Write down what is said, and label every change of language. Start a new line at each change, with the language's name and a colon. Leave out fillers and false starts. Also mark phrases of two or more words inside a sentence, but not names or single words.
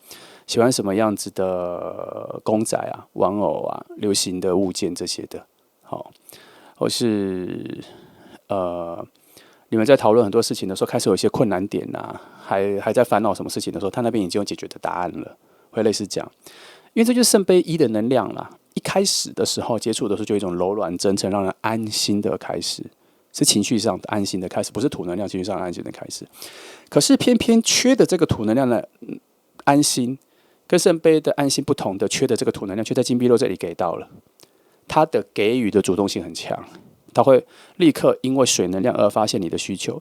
Chinese: 喜歡什麼樣子的公仔啊、玩偶啊、流行的物件這些的，好，或是你們在討論很多事情的時候，開始有一些困難點啊，還在煩惱什麼事情的時候，他那邊已經有解決的答案了，會類似這樣。因為這就是聖杯1的能量啦。一開始的時候接觸的時候，就有一種柔軟、真誠、讓人安心的開始，是情緒上的安心的開始，不是土能量情緒上的安心的開始。可是偏偏缺的這個土能量的安心，跟聖杯的安心不同的，缺的這個土能量，卻在金幣6這裡給到了。他的給予的主動性很強，他會立刻因為水能量而發現你的需求。